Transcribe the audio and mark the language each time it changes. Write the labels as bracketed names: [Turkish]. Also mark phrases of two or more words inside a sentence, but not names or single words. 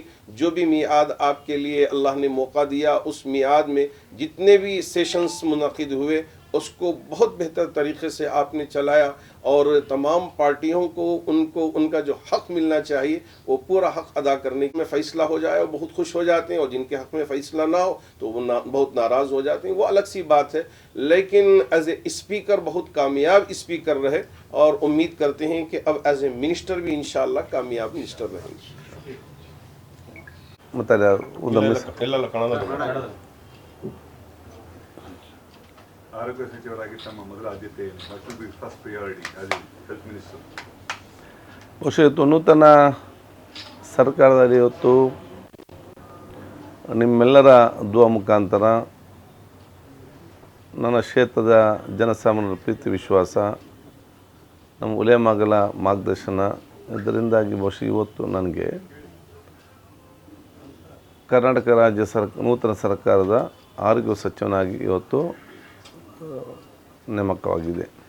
[Urdu] جو بھی میعاد آپ کے لیے اللہ نے موقع دیا، اس میعاد میں جتنے بھی سیشنز منعقد ہوئے اس کو بہت بہتر طریقے سے آپ نے چلایا، اور تمام پارٹیوں کو ان کا جو حق ملنا چاہیے وہ پورا حق ادا کرنے میں فیصلہ ہو جائے اور بہت خوش ہو جاتے ہیں، اور جن کے حق میں فیصلہ نہ ہو تو وہ بہت ناراض ہو جاتے ہیں. وہ الگ سی بات ہے، لیکن [English] as a speaker [Urdu] بہت کامیاب اسپیکر رہے، اور امید کرتے ہیں کہ اب [English] as a minister [Urdu] بھی انشاءاللہ کامیاب منسٹر رہیں گے. [Kannada] ಆರೋಗ್ಯ ಸಚಿವರಾಗಿ ತಮ್ಮ ಮೊದಲ ಆದ್ಯತೆ ಏನು? [English] What will be first priority as health minister? [Kannada] ಬಹುಶಃ ನೂತನ ಸರ್ಕಾರದಲ್ಲಿ ಇವತ್ತು ನಿಮ್ಮೆಲ್ಲರ ದುವಾ ಮುಖಾಂತರ ನನ್ನ ಕ್ಷೇತ್ರದ ಜನಸಾಮಾನ್ಯರ ಪ್ರೀತಿ ವಿಶ್ವಾಸ, ನಮ್ಮ ಉಲೇಮಾಗಳ ಮಾರ್ಗದರ್ಶನ, ಇದರಿಂದಾಗಿ ಬಹುಶಃ ಇವತ್ತು ನನಗೆ ಕರ್ನಾಟಕ ರಾಜ್ಯ ನೂತನ ಸರ್ಕಾರದ ಆರೋಗ್ಯ ಸಚಿವನಾಗಿ ಇವತ್ತು ನೇಮಕವಾಗಿದೆ.